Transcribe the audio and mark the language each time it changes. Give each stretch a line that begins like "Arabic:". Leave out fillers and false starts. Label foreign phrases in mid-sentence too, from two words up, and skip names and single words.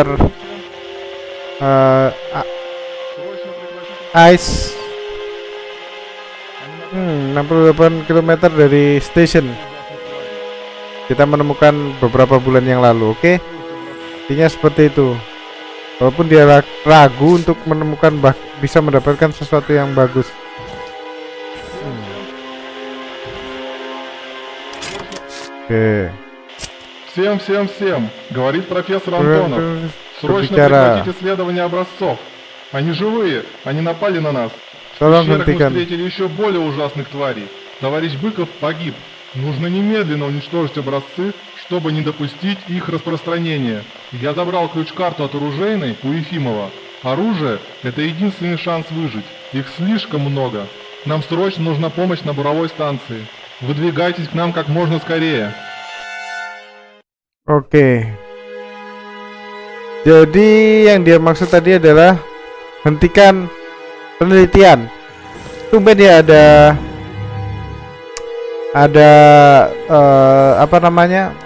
Indonesian: ice 68 km dari station. Kita menemukan beberapa bulan yang lalu. Oke, intinya seperti itu. Walaupun dia ragu untuk menemukan bisa mendapatkan sesuatu yang bagus.
Russian: Всем, говорит профессор Антонов. Срочно прекратить исследование образцов. Они живые, они напали на нас. В пещерах мы встретили еще более ужасных тварей. Товарищ Быков погиб. Нужно немедленно уничтожить образцы, чтобы не допустить их распространения. Я забрал ключ-карту от оружейной у Ефимова. Оружие – это единственный шанс выжить. Их слишком много. Нам срочно нужна помощь на буровой станции. Выдвигайтесь к нам как можно скорее.
Indonesian: Oke. Jadi yang dia maksud tadi adalah hentikan penelitian. Tumben ya ada apa namanya?